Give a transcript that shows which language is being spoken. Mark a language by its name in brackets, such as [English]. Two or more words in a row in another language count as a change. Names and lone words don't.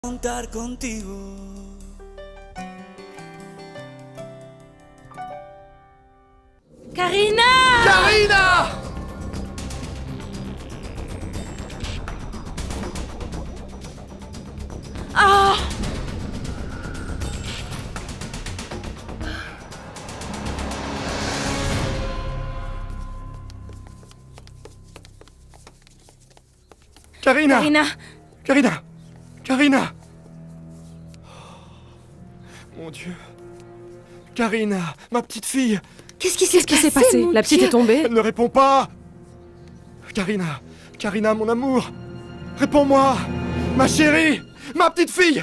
[Spanish] Contar contigo. [French] Karina! Karina! Ah! Karina! Karina! Karina! Karina! Mon Dieu. Karina, ma petite fille. Qu'est-ce qui s'est passé? La petite est tombée? Elle ne répond pas. Karina, Karina, mon amour. Réponds-moi. Ma chérie, ma petite fille.